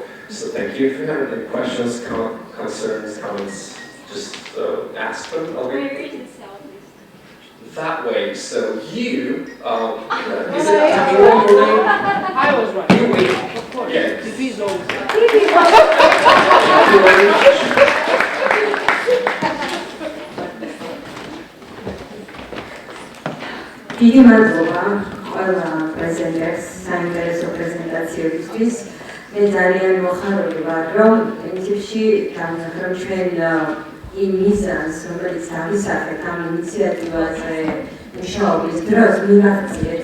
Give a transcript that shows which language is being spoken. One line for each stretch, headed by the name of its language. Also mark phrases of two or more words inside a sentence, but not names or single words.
English: So thank you. If you have any questions, concerns, comments, just ask them. That way. So you, is it Tamil your name? I was right. You wait. Of course. Yeah. Thank you very
Georgian: დიდი მადლობა ყველა პრეზენტერს საინტერესო პრეზენტაციებისთვის. მე ძალიან მოხარული ვარ, რომ პრინციპში დავնახავ ჩვენ იმ მიზანს, რომელიც დავისახეთ ამ ინიციატივაზე მუშაობის დროს მივახციეთ.